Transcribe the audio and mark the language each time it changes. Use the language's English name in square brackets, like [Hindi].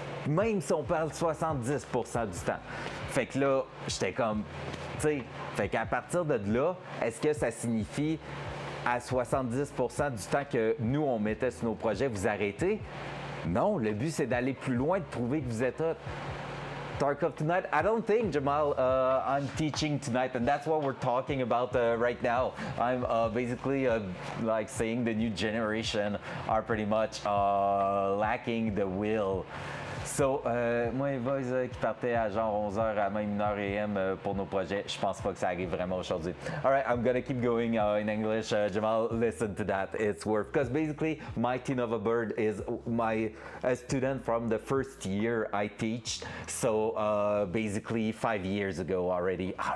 [French] Même si on parle de 70 % du temps. Fait que là, j'étais comme, tu sais, fait qu'à partir de là, est-ce que ça signifie à 70 % du temps que nous, on mettait sur nos projets, vous arrêtez? Non, le but, c'est d'aller plus loin, de prouver que vous êtes hot. [English] Tarkov tonight? I don't think, Jamal, I'm teaching tonight, and that's what we're talking about right now. I'm basically like saying the new generation are pretty much lacking the will. [French] So, moi, les boys qui partaient à genre 11h à même 1h AM pour nos projets, je pense pas que ça arrive vraiment aujourd'hui. [English] Alright, I'm gonna keep going in English. Jamal, listen to that. It's worth, because basically, my teen of a bird is a student from the first year I teach. So, basically, 5 years ago already.